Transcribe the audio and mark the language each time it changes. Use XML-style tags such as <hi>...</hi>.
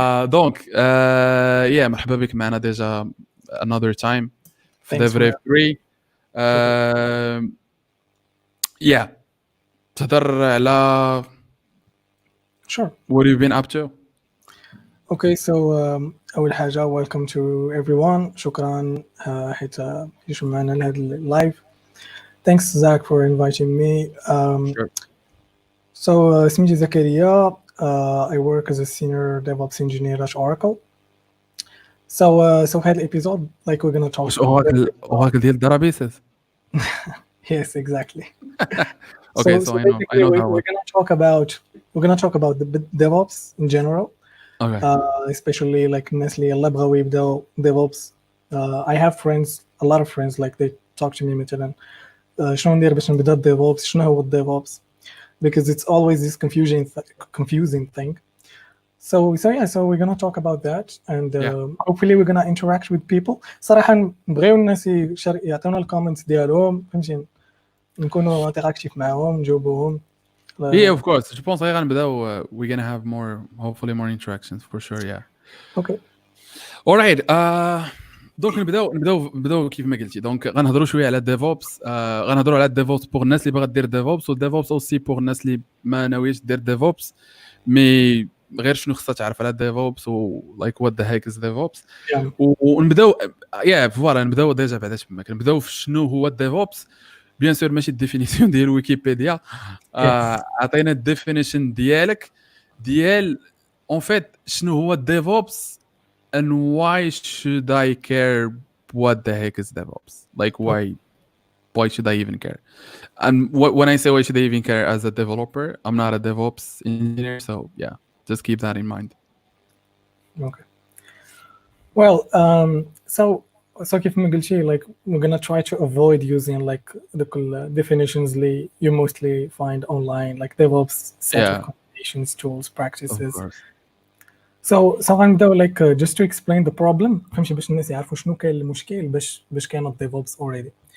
<ar>Donc, yeah, مرحبا بك معنا déjà</ar> <en>another time</en> <ar>في DevRev 3. Yeah, تهضر على</ar> <en>Sure. what have you been up to? Okay, so</en> <ar>أول حاجة</ar> <en>welcome to everyone.</en> <ar>شكرا حيت جيتوا معنا لهذا اللايف.</ar> <en>Thanks Zack for inviting me. Sure.</en> <ar>So سميتي زكريا.</ar> <en>I work as a senior DevOps engineer at Oracle. So</en> <ar>في هذا الابيزود</ar> <en>like we're gonna talk.</en> <ar>واش Oracle ديال الدرابيسز؟</ar> <en>Yes, exactly. Okay, so I know that one. We're gonna talk about the DevOps in general. Okay. Especially like</en> <ar>الناس اللي يلا بغاو يبداو DevOps.</ar> <en>I have friends, a lot of friends, like they talk to me</en> <ar>مثلا شنو ندير باش نبدا DevOps, شنو هو DevOps,</ar> <en>because it's always this confusing thing. So we're gonna talk about that and hopefully we're gonna interact with people.</en> <ar>صراحة نبغيو الناس يعطونا الكومنتس ديالهم, فهمتي, نكونوا انتراكتيف معاهم, نجاوبوهم.</ar> <en>Yeah, of course.</en> <fr>Je pense</fr> <en>غنبداو we're gonna have hopefully more interactions for sure. Yeah. Okay. All right.</en> <ar>دونك نبداو كيف ما قلتي. دونك غنهضروا شويه على DevOps. غنهضروا على DevOps pour الناس اللي باغا دير DevOps, و DevOps aussi pour الناس اللي ما ناويش دير DevOps مي غير شنو خصها تعرف على DevOps و</ar> <en>like what the heck is DevOps.</en> <ar>ونبداو فوالا نبداو ديجا بعدا تماك نبداو في شنو هو DevOps. بيان سور ماشي الديفينيسيون ديال ويكيبيديا. عطينا الديفينيشن ديال اون فيت شنو هو DevOps</ar> <en>and why should I care what the heck is DevOps, like why should I even care? And when I say why should I even care as a developer, I'm not a DevOps engineer, so yeah, just keep that in mind. Okay. Well, so</en> <ar>كيف ما قلتي,</ar> <en>like we're gonna try to avoid using like the definitions اللي you mostly find online, like DevOps set of combinations, tools, practices. Of course.</en> <ar>So غنبداو</ar> <en>like just to explain the problem,</en> <ar>فهمتي, باش الناس يعرفوا شنو كاين المشكل باش كاين DevOps already.</ar>